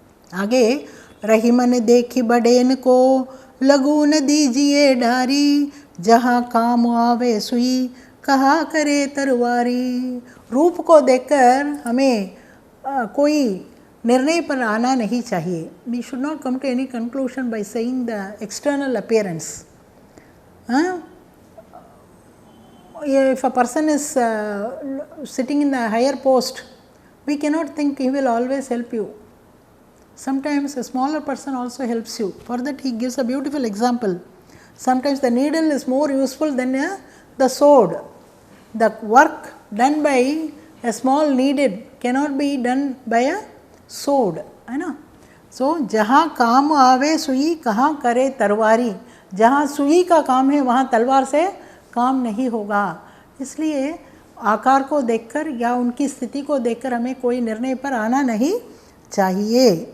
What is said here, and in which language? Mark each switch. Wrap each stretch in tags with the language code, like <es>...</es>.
<hi>आगे, रहीमन देखी बड़ेन को लगून दीजिए डारी, जहाँ काम आवे सुई कहा करे तरवारी। रूप को देखकर हमें कोई निर्णय पर आना नहीं चाहिए।</hi> <en>We should not come to any conclusion by saying the external appearance. If a person is sitting in a higher post, we cannot think he will always help you. Sometimes a smaller person also helps you. For that he gives a beautiful example. Sometimes the needle is more useful than the sword. The work done by a small needle cannot be done by a sword,</en> <hi>है ना। सो जहाँ काम आवे सुई कहाँ करे तरवारी, जहाँ सुई का काम है वहाँ तलवार से काम नहीं होगा। इसलिए आकार को देखकर या उनकी स्थिति को देखकर हमें कोई निर्णय पर आना नहीं चाहिए।</hi>